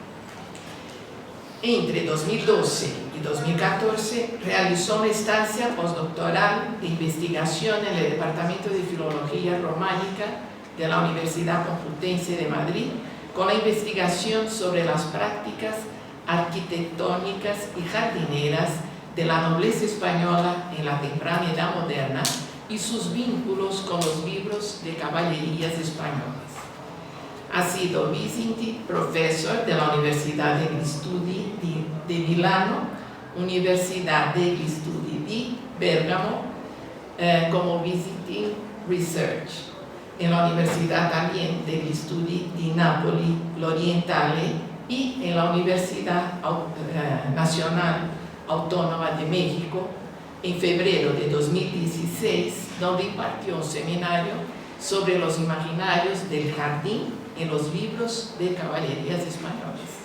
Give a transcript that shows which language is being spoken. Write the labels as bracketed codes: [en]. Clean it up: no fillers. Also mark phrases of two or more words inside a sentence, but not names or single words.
[es] Entre 2012 y 2014 realizó una estancia postdoctoral de investigación en el Departamento de Filología Románica de la Universidad Complutense de Madrid, con la investigación sobre las prácticas arquitectónicas y jardineras de la nobleza española en la temprana Edad Moderna y sus vínculos con los libros de caballerías españolas. Ha sido [en] visiting professor [es] de la Universidad degli Studi de Milano, Universidad degli Studi di Bergamo, como [en] visiting research, [es] en la Universidad también degli Studi di Napoli l'Orientale y en la Universidad Nacional Autónoma de México en febrero de 2016, donde impartió un seminario sobre los imaginarios del jardín en los libros de caballerías españoles.